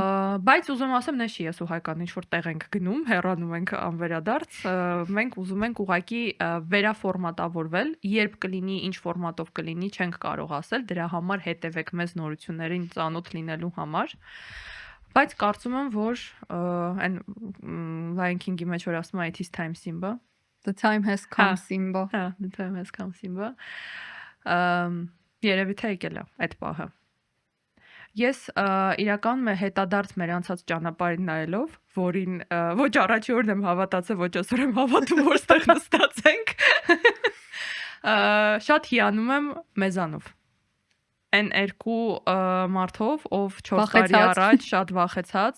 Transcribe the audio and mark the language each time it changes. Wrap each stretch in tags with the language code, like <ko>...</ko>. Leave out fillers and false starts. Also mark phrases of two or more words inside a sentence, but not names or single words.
<hy>Բայց ուզում ասեմ, նշի ես ու Հայկան ինչ որ տեղ ենք գնում, հեռանում ենք անվերադարձ, մենք ուզում ենք ուղակի վերաֆորմատավորվել, երբ կլինի, ինչ ֆորմատով կլինի, չենք կարող ասել, դրա համար հետևեք մեզ նորություններին ծանոթ լինելու համար։ Բայց կարծում եմ, որ այն Lion King-ի մեջ որ ասում է</hy> <en>it is time Simba. The time has come Simba. Հա, the time has come Simba.</en> <hy>Երևի թե եկել է այդ պահը։ Ես իրականում հետադարձ մեր անցած ճանապարհին նայելով, որին ոչ առաջի օրն եմ հավատացել, ոչ այսօր եմ հավատում, որ ստեղ նստած ենք։ Շատ հիանում եմ մեզանով։ Այն երկու մարդով, ով 4 տարի առաջ շատ վախեցած,</hy>